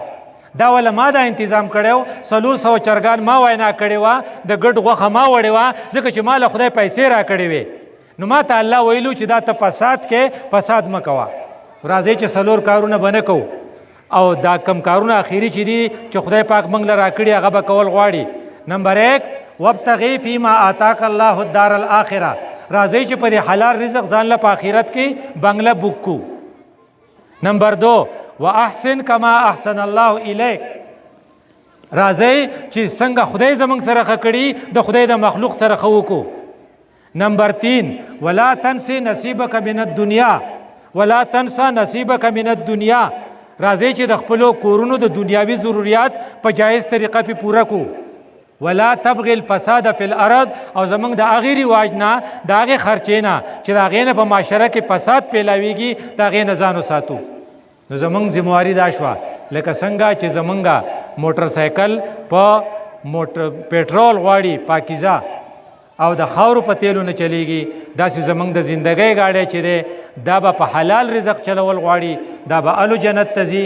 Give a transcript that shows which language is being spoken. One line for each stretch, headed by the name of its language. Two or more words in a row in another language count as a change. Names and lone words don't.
Pashto: دا وله ما دا انتظام کړی و 400 چرګان ما وینا کړې وه د ګډ غوښه ما وړې وه ځکه چې ما له خدای پیسې را کړې وې. نو ما ته الله ویلو چې دا ته فساد کې فساد مه کوه. راځئ چې 4 کارونه به نه کوو او دا کم کارونه اخیري چې دي چې خدای پاک موږ له را کړي هغه به کول غواړي.
Arabic: نمبر 1 وابتغي فيما آتاك الله الدار الاخره.
Pashto: راځئ چې په دې حلال رزق ځان له په آخرت کې بنګله بوک کو.
Arabic: نمبر 2 واحسن کما احسن الله الیک.
Pashto: راځئ چې څنګه خدای زموږ سره ښه کړي د خدای د مخلوق سره ښه وکړو.
Arabic: نمبر 3 ولا تنس نصیبک من الدنیا. ولا تنسى نصیبک من الدنیا.
Pashto: راځي چې د خپلو کورونو د دنیاوي ضرورت په جایز طریقه په پوره کو.
Arabic: ولا تبغي الفساد فی الارض،
Pashto: او زمونږ د هغې رواج نه د هغې خرچې نه چې د هغې نه په معاشره کې فساد پیلاویږي د هغې نه ځان وساتو. نو زمونږ ذمواري دا شوه لکه څنګه چې زمونږ موټر سایکل په پیټرول غواړي پاکیزه او د خاورو په تیلو نه چلیږي، داسې زمونږ د زندګۍ گاډی چې دی دا به په حلال رزق چلول غواړي، دا به الو جنت ته ځي.